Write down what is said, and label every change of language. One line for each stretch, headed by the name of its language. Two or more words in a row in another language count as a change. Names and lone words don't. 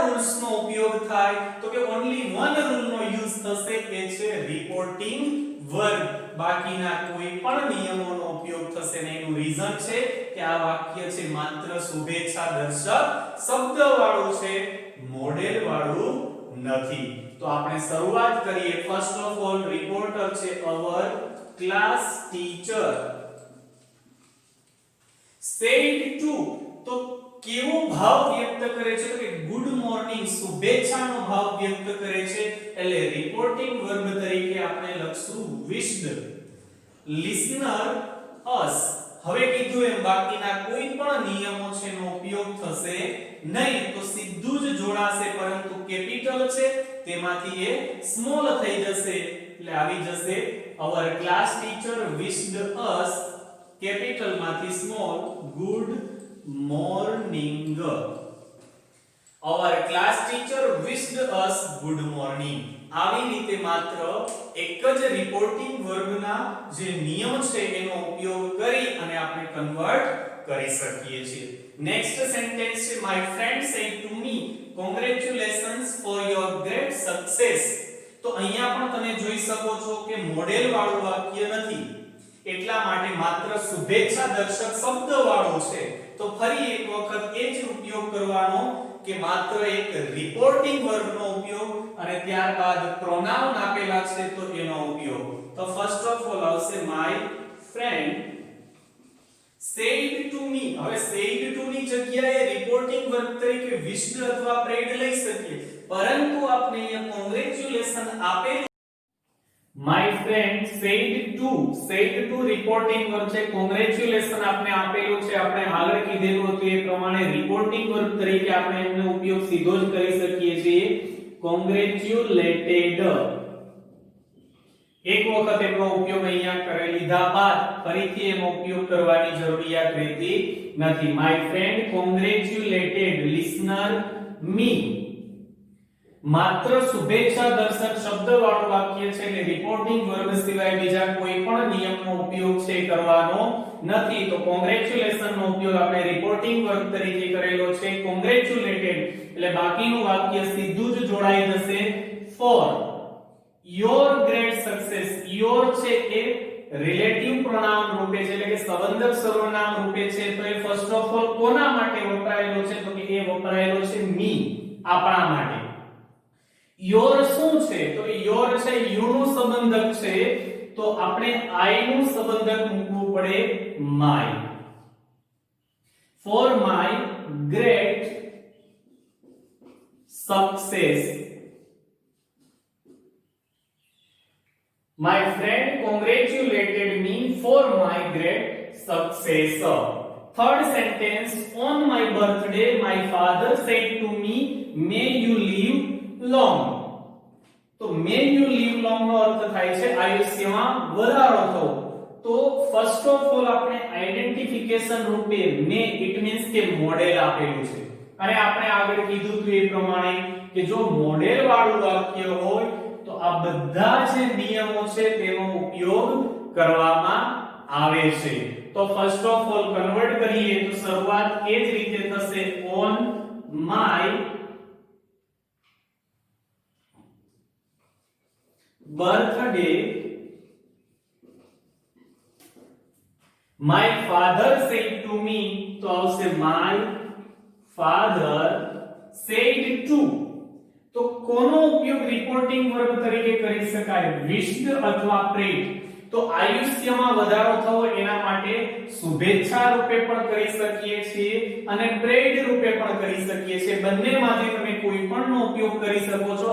Gujarati: રૂલ્સ નો ઉપયોગ થાય તો કે
English: only one rule
Gujarati: નો યુઝ થશે કે છે
English: reporting verb
Gujarati: બાકીના કોઈ પણ નિયમોનો ઉપયોગ થશે નહીં એનું રીઝન છે કે આ વાક્ય છે માત્ર શુભેચ્છા દર્શક શબ્દ વાળું છે મોડેલ વાળું નથી તો આપણે શરૂઆત કરીએ
English: first of all reporter
Gujarati: છે
English: our class teacher said to
Gujarati: તો કેવો ભાવ વ્યક્ત કરે છે તો કે
English: good morning
Gujarati: શુભેચ્છાનો ભાવ વ્યક્ત કરે છે એટલે
English: reporting verb
Gujarati: તરીકે આપણે લખશું
English: wished listener us
Gujarati: હવે કીધું એમ બાકીના કોઈ પણ નિયમો છે એનો ઉપયોગ થશે નહીં તો સીધું જ જોડાશે પરંતુ કેપિટલ છે તેમાંથી એ સ્મોલ થઈ જશે એટલે આવી જશે
English: our class teacher wished us
Gujarati: કેપિટલ માંથી સ્મોલ
English: good morning our class teacher wished us good morning
Gujarati: આવી રીતે માત્ર એક જ
English: reporting verbના
Gujarati: જે નિયમ છે એનો ઉપયોગ કરી અને આપણે કન્વર્ટ કરી શકીએ છીએ
English: next sentence
Gujarati: છે
English: my friend said to me congratulations for your great success
Gujarati: તો અહીંયા પણ તમે જોઈ શકો છો કે મોડેલ વાળું વાક્ય નથી એટલા માટે માત્ર શુભેચ્છા દર્શક શબ્દ વાળો છે તો ફરી એક વખત એ જ ઉપયોગ કરવાનો કે માત્ર એક
English: reporting verbનો
Gujarati: ઉપયોગ અને ત્યારબાદ પ્રોનાઉન આપેલા છે તો એનો ઉપયોગ તો
English: first of all
Gujarati: આવશે
English: my friend said to me
Gujarati: હવે
English: said to
Gujarati: ની જગ્યાએ
English: reporting verb
Gujarati: તરીકે wished અથવા prayed લઈ શકીએ પરંતુ આપણે અહીંયા કોંગ્રેચ્યુલેશન આપેલું
English: my friend said to reporting verb
Gujarati: છે કોંગ્રેચ્યુલેશન આપણે આપેલું છે આપણે આગળ કીધેલું હતું એ પ્રમાણે
English: reporting verb
Gujarati: તરીકે આપણે એનો ઉપયોગ સીધો જ કરી શકીએ છીએ કોંગ્રેચ્યુલેટેડ એક વખત એનો ઉપયોગ અહીંયા કરી લીધા બાદ ફરીથી એનો ઉપયોગ કરવાની જરૂરિયાત રહેતી નથી
English: my friend congratulated listener me
Gujarati: માત્ર શુભેચ્છા દર્શક શબ્દ વાળું વાક્ય છે એટલે
English: reporting verb
Gujarati: સિવાય બીજા કોઈ પણ નિયમનો ઉપયોગ છે કરવાનો નથી તો કોંગ્રેચ્યુલેશન નો ઉપયોગ આપણે
English: reporting verb
Gujarati: તરીકે કરેલો છે કોંગ્રેચ્યુલેટેડ એટલે બાકીનું વાક્ય સીધું જ જોડાઈ જશે
English: for your great success
Gujarati: your છે એ
English: relative pronoun
Gujarati: રૂપે છે એટલે કે સંબંધક સર્વનામ રૂપે છે તો એ
English: first of all
Gujarati: કોના માટે વપરાયેલો છે તો કે એ વપરાયેલો છે me આપણા માટે યોર શું છે તો યોર છે યુ નું સંબંધક છે તો આપણે આઈ નું સંબંધક મૂકવું પડે
English: my for my great success My friend congratulated me for my great success. Third sentence, on my birthday, my father said to me, may you live long.
Gujarati: તો
English: may you live long
Gujarati: નો અર્થ થાય છે આયુષ્યમાં વધારો થવો. તો
English: first of all
Gujarati: આપણે આઈડેન્ટિફિકેશન રૂપે may
English: it means
Gujarati: કે મોડેલ આપેલું છે અને આપણે આગળ કીધું હતું એ પ્રમાણે કે જો મોડેલ વાળું વાક્ય હોય તો આ બધા જે નિયમો છે તેનો ઉપયોગ કરવામાં આવે છે. તો
English: first of all
Gujarati: કન્વર્ટ કરીએ તો શરૂઆત એ જ રીતે થશે
English: on my birthday my father said to me,
Gujarati: તો આવશે
English: my father said to.
Gujarati: તો કોનો ઉપયોગ
English: reporting verb
Gujarati: તરીકે કરી શકાય?
English: wished અથવા prayed.
Gujarati: તો આયુષ્યમાં વધારો થવો એના માટે શુભેચ્છા રૂપે પણ કરી શકીએ છીએ અને પ્રેડ રૂપે પણ કરી શકીએ છીએ. બંનેમાંથી તમે કોઈ પણનો ઉપયોગ કરી શકો છો.